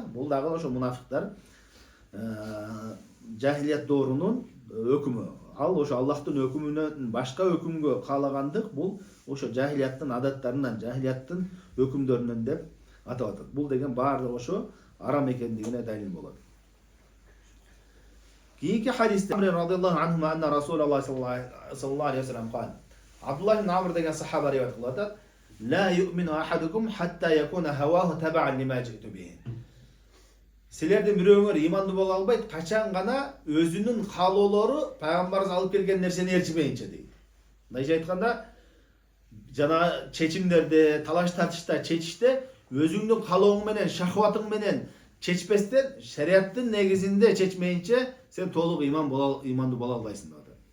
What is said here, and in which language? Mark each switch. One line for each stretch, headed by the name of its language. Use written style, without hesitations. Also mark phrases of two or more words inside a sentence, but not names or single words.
Kyrgyz: Бул дагы ошо мунафиктар жахилият доорунун өкүмү. Ал ошо Аллахтын өкүмүнөн башка өкүмгө каалагандык, бул ошо жахилияттын адаттарынан, жахилияттын өкүмдөрүнөн деп атап атат. Бул деген баардыгы ошо арам экендигине далил болот. Кийинки хадисте
Arabic: عمرو رضي الله عنه أن رسول الله صلى الله عليه وسلم قال.
Kyrgyz: Абдуллах ибн Амр деген сахаба риwayat кылып атат:
Arabic: "لا يؤمن أحدكم حتى يكون هواه تبعا لما جئت به."
Kyrgyz: Силердин бирөөңөр имандуу боло албайт, качан гана өзүнүн каалоолору пайгамбарыбыз алып келген нерсени ээрчимейинче дейт. Мындайча айтканда, жана чечимдерде, талаш тартышта, чечиште өзүңдүн каалооң менен, шахватың менен чечпестен, шариаттын негизинде чечмейинче сен толук имандуу боло албайсың деп атат.